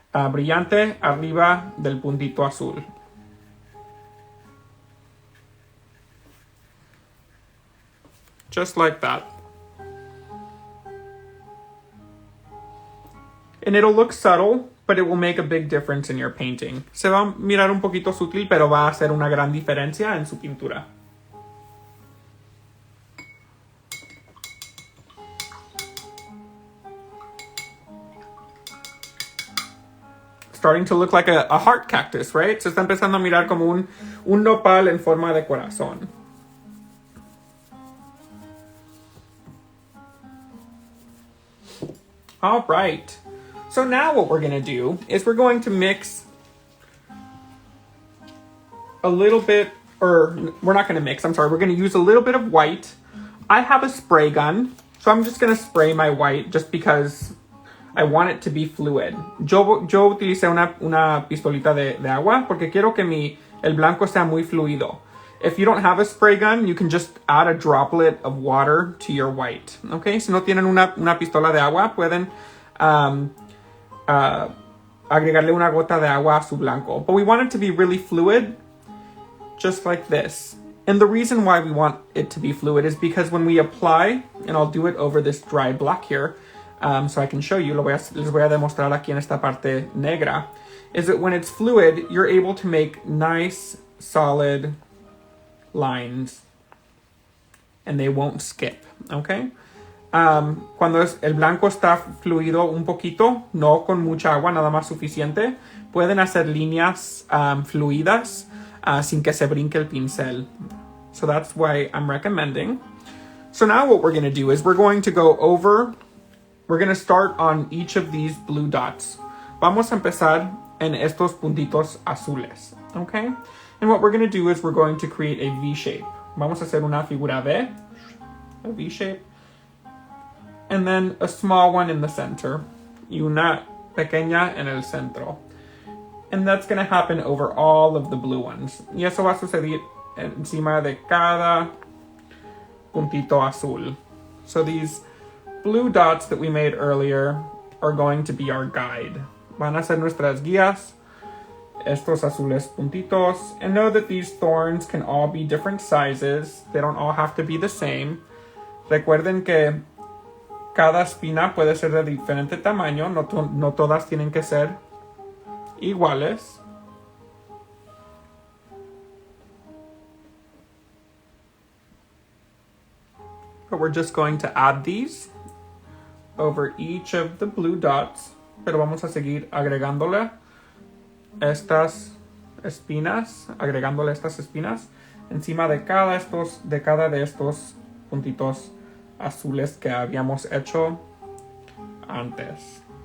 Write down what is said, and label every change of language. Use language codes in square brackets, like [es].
[es] brillante arriba del puntito azul. [en] Just like that. And it'll look subtle, but it will make a big difference in your painting. [es] Se va a mirar un poquito sutil, pero va a hacer una gran diferencia en su pintura. [en] Starting to look like a heart cactus, right? [es] Se está empezando a mirar como un nopal en forma de corazón. [en] All right. So now what we're going to do is we're going to mix a little bit, or we're not going to mix, I'm sorry. We're going to use a little bit of white. I have a spray gun, so I'm just going to spray my white just because I want it to be fluid. [es] Yo utilicé una pistolita de agua porque quiero que el blanco sea muy fluido. [en] If you don't have a spray gun, you can just add a droplet of water to your white. [es] Okay, si no tienen una pistola de agua, pueden agregarle una gota de agua a su blanco. [en] But we want it to be really fluid, just like this. And the reason why we want it to be fluid is because when we apply, and I'll do it over this dry black here, so I can show you, [es] les voy a demostrar aquí en esta parte negra, [en] is that when it's fluid, you're able to make nice, solid lines, and they won't skip, okay? [es] Cuando el blanco está fluido un poquito, no con mucha agua, nada más suficiente, pueden hacer líneas fluidas sin que se brinque el pincel. [en] So that's why I'm recommending. So now what we're going to do is we're going to start on each of these blue dots. [es] Vamos a empezar en estos puntitos azules, okay? [en] And what we're going to do is we're going to create a V shape. [es] Vamos a hacer una figura V, [en] a V shape, and then a small one in the center, [es] y una pequeña en el centro. [en] And that's going to happen over all of the blue ones. [es] Y eso va a suceder encima de cada puntito azul. [en] So these blue dots that we made earlier are going to be our guide. [es] Van a ser nuestras guías, estos azules puntitos. [en] And know that these thorns can all be different sizes. They don't all have to be the same. [es] Recuerden que cada espina puede ser de diferente tamaño. No todas tienen que ser iguales. [en] But we're just going to add these over each of the blue dots, [es] pero vamos a seguir agregándole estas espinas encima de cada de estos puntitos azules que habíamos hecho antes.